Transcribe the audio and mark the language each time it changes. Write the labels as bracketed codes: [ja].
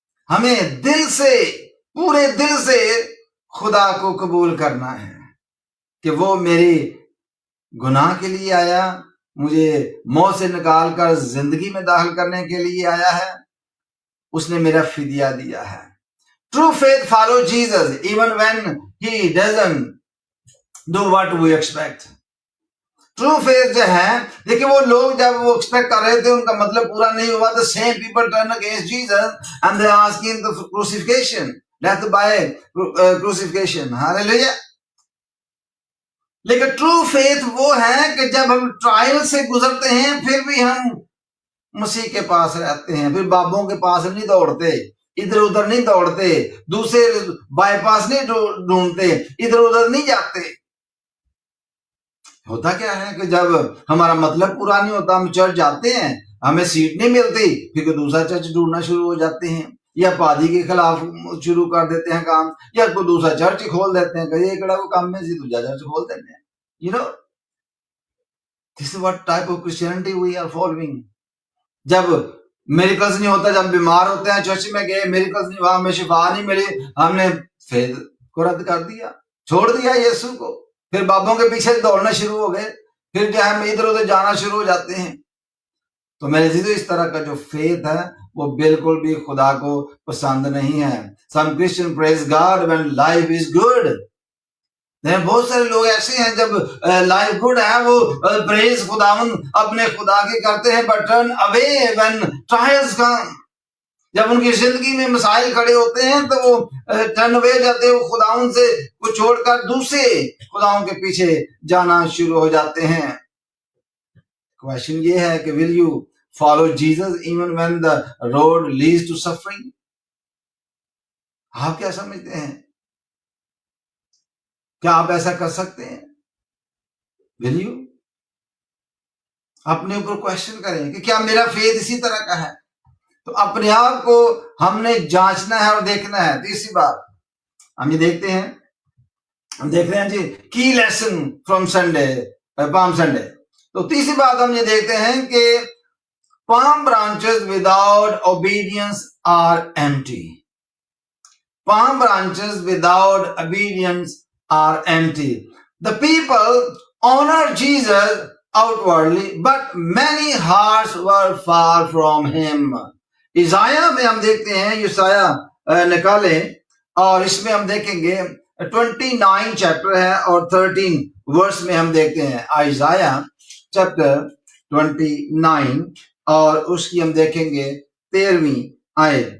[ur] ہمیں دل سے, پورے دل سے خدا کو قبول کرنا ہے کہ وہ میری گناہ کے لیے آیا, مجھے موت سے نکال کر زندگی میں داخل کرنے کے لیے آیا ہے, اس نے میرا فدیہ دیا ہے. [en] True faith follow Jesus even when he doesn't do what we expect. [ur] True faith جو ہے, دیکھیں وہ لوگ جب وہ ایکسپیکٹ کر رہے تھے ان کا مطلب پورا نہیں ہوا, [en] the same people turn against Jesus and they ask him the crucifixion, death by crucifixion. Hallelujah. [ur] لیکن ٹرو فیتھ وہ ہے کہ جب ہم ٹرائل سے گزرتے ہیں پھر بھی ہم مسیح کے پاس رہتے ہیں, پھر بابوں کے پاس نہیں دوڑتے, ادھر ادھر نہیں دوڑتے, دوسرے بائی پاس نہیں ڈھونڈتے, ادھر ادھر نہیں جاتے. ہوتا کیا ہے کہ جب ہمارا مطلب پورا نہیں ہوتا, ہم چرچ جاتے ہیں, ہمیں سیٹ نہیں ملتی, پھر کوئی دوسرا چرچ ڈھونڈنا شروع ہو جاتے ہیں, یا پادری کے خلاف شروع کر دیتے ہیں کام, یا کوئی دوسرا چرچ کھول دیتے ہیں کہ یہ کڑا وہ کام میں سے دوسرا چرچ کھول دیتے ہیں. [en] You know, this is what type of Christianity we are following. [ur] جب میریکلز نہیں ہوتا, جب بیمار ہوتے ہیں چرچ میں گئے, میریکلز نہیں ہوا, ہمیں شفا نہیں ملی, ہم نے فیتھ کو رد کر دیا, چھوڑ دیا یسوع کو, پھر بابوں کے پیچھے دوڑنا شروع ہو گئے, پھر جو ہم ادھر ادھر جانا شروع ہو جاتے ہیں. تو میرے عزیزو, اس طرح کا جو فیتھ ہے وہ بالکل بھی خدا کو پسند نہیں ہے. [en] Some Christian praise God when life is good. [ur] بہت سارے لوگ ایسے ہیں جب لائف گڈ ہے وہ پریز خداوند اپنے خدا کے کرتے ہیں, [en] but turn away when trials come. [ur] جب ان کی زندگی میں مسائل کھڑے ہوتے ہیں تو وہ ٹرن اوے جاتے ہیں, وہ خداوند سے وہ چھوڑ کر دوسرے خداوند کے پیچھے جانا شروع ہو جاتے ہیں. کویشچن یہ ہے کہ [en] will you follow Jesus even when the road leads to suffering? [ur] آپ کیا سمجھتے ہیں, کیا آپ ایسا کر سکتے ہیں؟ will you اپنے اوپر کویشچن کریں کہ کیا میرا فیتھ اسی طرح کا ہے؟ تو اپنے آپ کو ہم نے جانچنا ہے اور دیکھنا ہے. تیسری بات ہم یہ دیکھتے ہیں, ہم دیکھ رہے ہیں جی کی lesson from Sunday, palm Sunday. تو تیسری بات ہم یہ دیکھتے ہیں کہ [en] palm branches without obedience are empty. Palm branches without obedience are empty. The people honor Jesus outwardly, but many hearts were far from him. [ur] عیسائیہ میں ہم دیکھتے ہیں, یسایہ نکالیں اور اس میں ہم دیکھیں گے 29 چیپٹر ہے اور 13 ورس میں ہم دیکھتے ہیں. عیسایہ چیپٹر 29 اور اس کی ہم دیکھیں گے 13ویں آیت.